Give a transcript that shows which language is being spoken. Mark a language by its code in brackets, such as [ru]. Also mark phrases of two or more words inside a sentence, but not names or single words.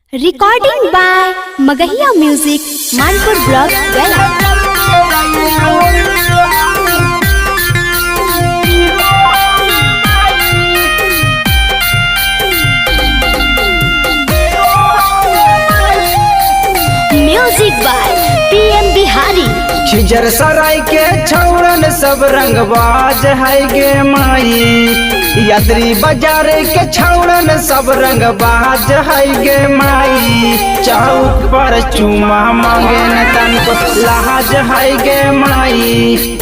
[en] Recording by Magahiya Music, Manpur Block, Gaya. Music by PM Bihari. [mag] खिजर सराय के छौड़न सब रंगबाज है गे माई। यात्री बाजार के छौड़न सब रंगबाज है गे माई। चौक पर चूमा मांगे न तनको लाज है गे माई।